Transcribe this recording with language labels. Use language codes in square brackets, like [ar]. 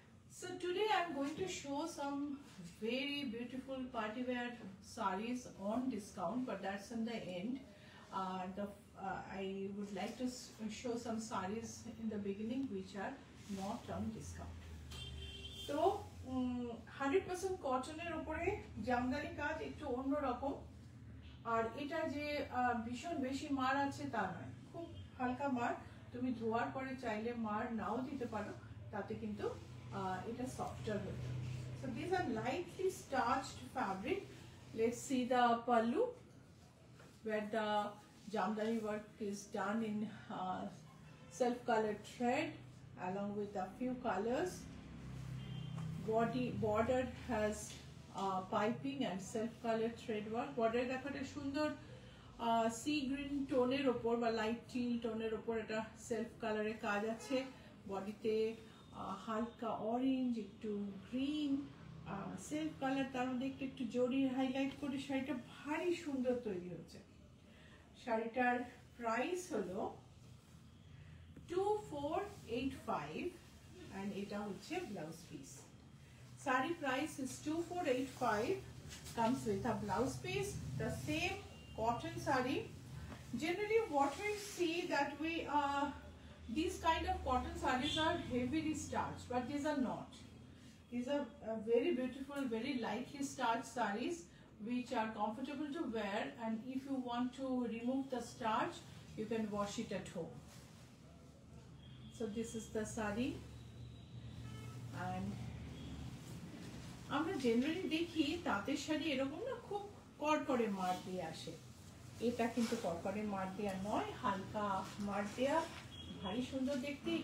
[en] So today I'm going to show some very beautiful party wear saris on discount, but that's in the end. I would like to show some saris in the beginning which are not on discount. [bn] So 100% কটনের উপরে জামদানি কাজ একটু অন্যরকম, আর এটা যে ভীষণ বেশি মার আছে তা নয়, খুব হালকা মার, তুমি ধোয়ার পরে চাইলে মার নাও দিতে পারো, তাতে কিন্তু এটা softer হয়ে যাবে। [en] So these are lightly starched fabric. Let's see the pallu, where the jamdani work is done in self-colored thread along with a few colors. Border has piping and self-colored thread work. [bn] Border দেখো এটা সুন্দর sea green টোনের উপর বা light till টোনের উপর এটা self কালারের কাজ আছে। বডিতে হালকা অরেঞ্জ, একটু গ্রিন, সেলফ কালার, তার মধ্যে একটু জরির হাইলাইট করে শাড়িটা ভারী সুন্দর তৈরি হচ্ছে। শাড়িটার প্রাইস হলো 2485 and এটা হচ্ছে blouse piece. [en] Sari price is 2485, comes with a blouse piece, the same cotton sari. Generally what we see that these kind of cotton sarees are heavily starched, but these are not. These are very beautiful, very lightly starched sarees which are comfortable to wear, and if you want to remove the starch, you can wash it at home. So this is the sari, and [bn] আমরা generally দেখি তাঁতের শাড়ি এরকম না খুব কড়কড়ে মার দিয়ে আসে, এটা কিন্তু কড়কড়ে মার দেয়া নয়, হালকা মার দেয়া, ভারী সুন্দর দেখতে।